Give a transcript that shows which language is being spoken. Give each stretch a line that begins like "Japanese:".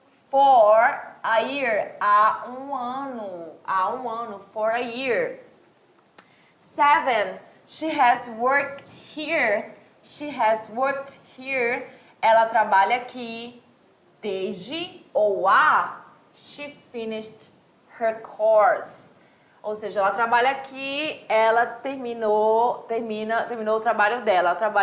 English: For a year.
Portuguese: Há um ano.
English: For a year. 7. She has worked here. She has worked here.
Portuguese: Ela trabalha aqui desde ou a.
English: She finished her course.
Portuguese: Ou seja, ela trabalha aqui, ela terminou o trabalho dela.